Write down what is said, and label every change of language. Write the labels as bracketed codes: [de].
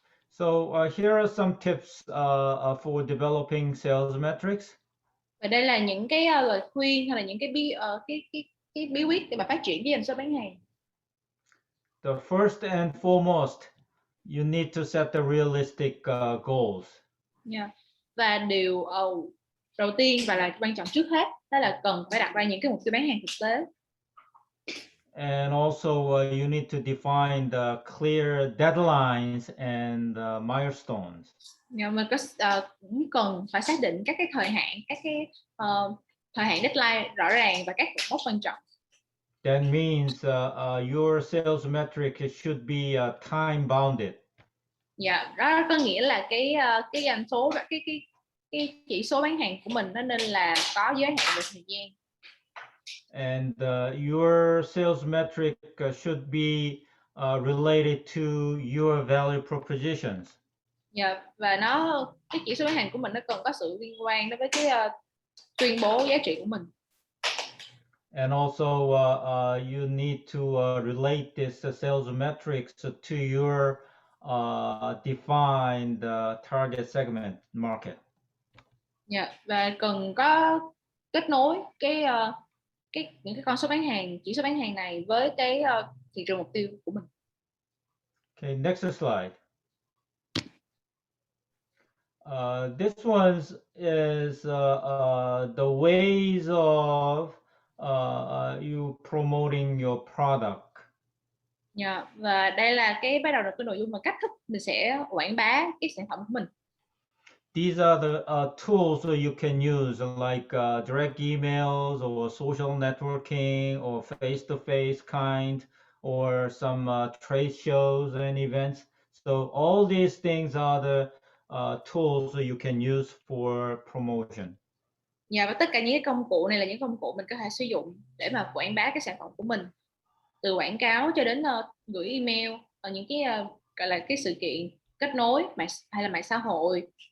[en] So here are some tips for developing sales metrics. [vi] Và đây là những cái lời khuyên hay là những cái bí quyết để mà phát triển cái doanh số bán hàng. [en] The first and foremost, you need to set the realistic goals. Yeah. [vi] Và điều đầu tiên và là quan trọng trước hết đó là cần phải đặt ra những cái mục tiêu bán hàng thực tế. [en] And also you need to define the clear deadlines and milestones. [vi] Mình cũng cần phải xác định các cái thời hạn, các cái thời hạn deadline rõ ràng và các cột mốc quan trọng. [en] That means your sales metric should be time bounded. [vi] Dạ, đó có nghĩa là cái doanh số, cái chỉ số bán hàng của mình nó nên là có giới hạn về thời gian. [en] And your sales metric should be related to your value propositions. [vi] Dạ, và cái chỉ số bán hàng của mình nó cần có sự liên quan đối với cái tuyên bố giá trị của mình. [en] And also you need to relate this sales metrics to your defined target segment market. [vi] Dạ, và cần có kết nối những cái con số bán hàng, chỉ số bán hàng này với cái thị trường mục tiêu của mình. [en] Okay, next slide. This one is the ways of you promoting your product. [vi] Yeah, và đây là bắt đầu là cái nội dung và cách thức mình sẽ quảng bá cái sản phẩm của mình. [en] These are the tools that you can use, like direct emails or social networking or face-to-face kind, or some trade shows and events. So all these things are the tools that you can use for promotion. [vi] Và tất cả những cái công cụ này là những công cụ mình có thể sử dụng để mà quảng bá cái sản phẩm của mình, từ quảng cáo cho đến gửi email, những cái gọi là cái sự kiện kết nối hay là mạng xã hội.